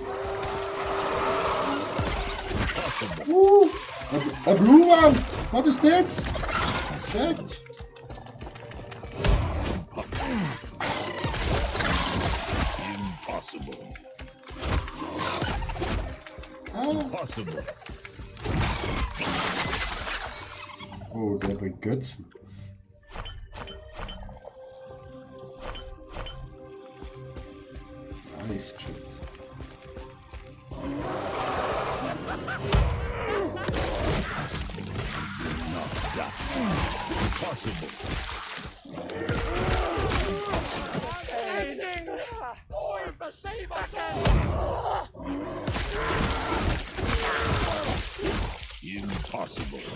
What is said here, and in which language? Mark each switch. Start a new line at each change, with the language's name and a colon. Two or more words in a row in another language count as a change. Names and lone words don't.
English: Ooh, a blue one! What is this? Chat. Impossible. Impossible.
German: Oh, der bringt Götzen.
English: Nice, chat. Impossible. Impossible.